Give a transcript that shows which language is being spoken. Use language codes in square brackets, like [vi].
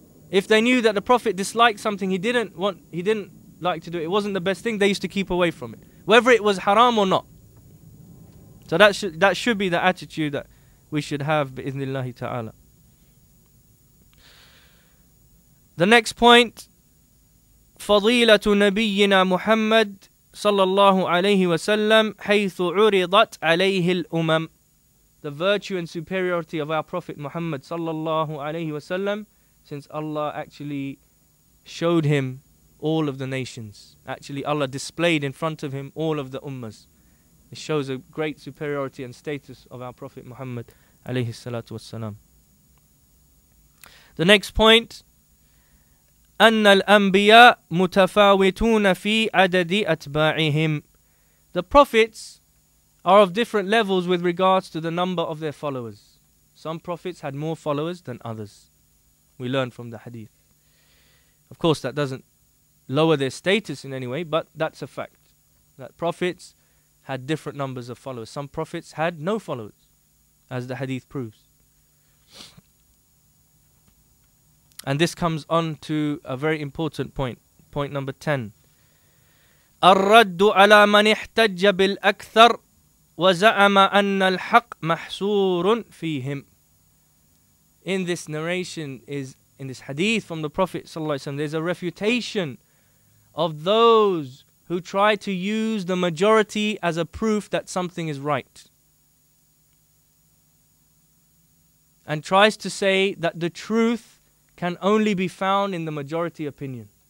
[en] If they knew that the Prophet disliked something he didn't like to do, it wasn't the best thing, they used to keep away from it, whether it was haram or not. So that should be the attitude that we should have, bi'idhnillahi ta'ala. The next point, [ar] فضيلة نبينا محمد صلى الله عليه وسلم حيث عرضت عليه الأمم. [en] The virtue and superiority of our Prophet Muhammad sallallahu alaihi wasallam, since Allah actually showed him all of the nations. Actually, Allah displayed in front of him all of the ummahs. It shows a great superiority and status of our Prophet Muhammad alayhi salatu wassalam. The next point, [ar] أن الأنبياء متفاوتون في عدد أتباعهم. [en] The prophets are of different levels with regards to the number of their followers. Some prophets had more followers than others. We learn from the hadith. Of course, that doesn't lower their status in any way, but that's a fact. That prophets had different numbers of followers. Some prophets had no followers, as the hadith proves. And this comes on to a very important point. Point number 10. [ar] الرد على من احتج بالأكثر وزعم أن الحق محصور فيهم. [en] In this narration in this hadith from the Prophet ﷺ, there's a refutation of those who try to use the majority as a proof that something is right, and tries to say that the truth can only be found in the majority opinion.